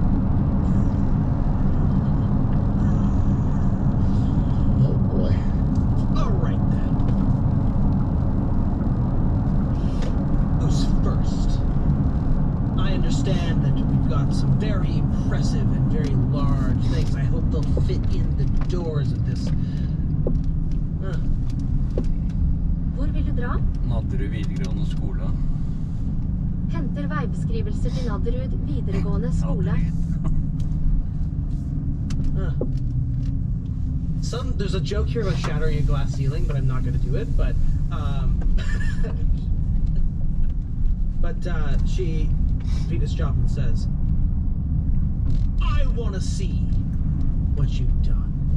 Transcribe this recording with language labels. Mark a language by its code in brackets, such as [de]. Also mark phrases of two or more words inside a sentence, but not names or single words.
[en] Oh boy. All right then. Who's first? I understand that we've got some very impressive and very large things. I hope they'll fit in the doors of this. [no] Hvor vil du dra? Nadderud videregående skole. Henter veibeskrivelse til Nadderud videregående skole. [en] There's a joke here about shattering a glass ceiling, but I'm not going to do it. But Venus Joplin says, I want to see what you've done.